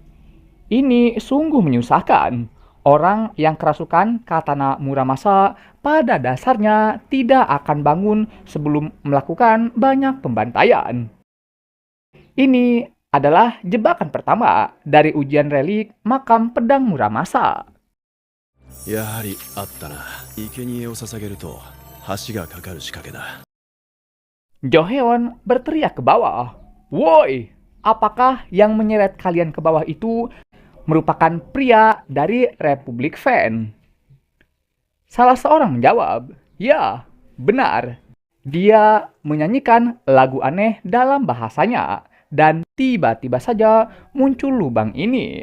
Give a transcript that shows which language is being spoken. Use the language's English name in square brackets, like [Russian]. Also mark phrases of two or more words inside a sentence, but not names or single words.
[Indonesian] Ini sungguh menyusahkan. Orang yang kerasukan katana Muramasa pada dasarnya tidak akan bangun sebelum melakukan banyak pembantaian. Ini adalah jebakan pertama dari ujian relik makam pedang Muramasa. [Japanese] やはりあったな。生贄を捧げると橋がかかる仕掛けだ。 [Indonesian] Joheon berteriak ke bawah. Woi, apakah yang menyeret kalian ke bawah itu merupakan pria dari Republik Fan? Salah seorang menjawab, ya, benar. Dia menyanyikan lagu aneh dalam bahasanya, dan tiba-tiba saja muncul lubang ini.